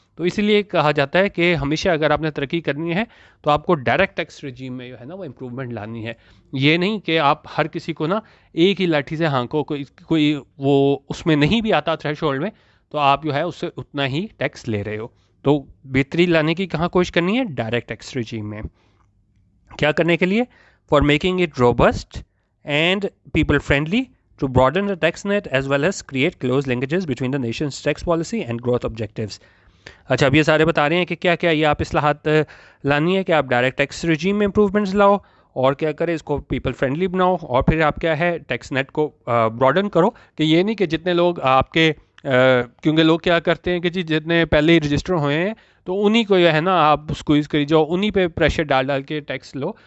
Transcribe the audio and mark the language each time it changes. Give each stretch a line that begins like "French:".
Urdu: تو اسی لیے کہا جاتا ہے کہ ہمیشہ اگر آپ نے ترقی کرنی ہے تو آپ کو ڈائریکٹ ٹیکس ریجیم میں جو ہے نا وہ امپروومنٹ لانی ہے. یہ نہیں کہ آپ ہر کسی کو نا ایک ہی لاٹھی سے ہانکو, کوئی وہ اس میں نہیں بھی آتا تھریش ہولڈ میں تو آپ جو ہے اس سے اتنا ہی ٹیکس لے رہے ہو. تو بہتری لانے کی کہاں کوشش کرنی ہے, ڈائریکٹ ٹیکس ریجیم میں. کیا کرنے کے لیے,
English: for making it robust and people friendly, to broaden the tax net as well as create close linkages between the nation's tax policy and growth objectives.
Urdu: اچھا اب یہ سارے بتا رہے ہیں کہ کیا کیا یہ آپ اصلاحات لانی ہے کہ آپ ڈائریکٹ ٹیکس رجیم میں امپروومنٹس لاؤ, اور کیا کرے اس کو پیپل فرینڈلی بناؤ, اور پھر آپ کیا ہے ٹیکس نیٹ کو براڈن کرو. کہ یہ نہیں کہ جتنے لوگ آپ کے کیونکہ لوگ کیا کرتے ہیں کہ جی جتنے پہلے ہی رجسٹر ہوئے ہیں تو انہی کو جو ہے نا آپ اسکویز کری جاؤ, انہی پہ پریشر ڈال ڈال کے ٹیکس لو.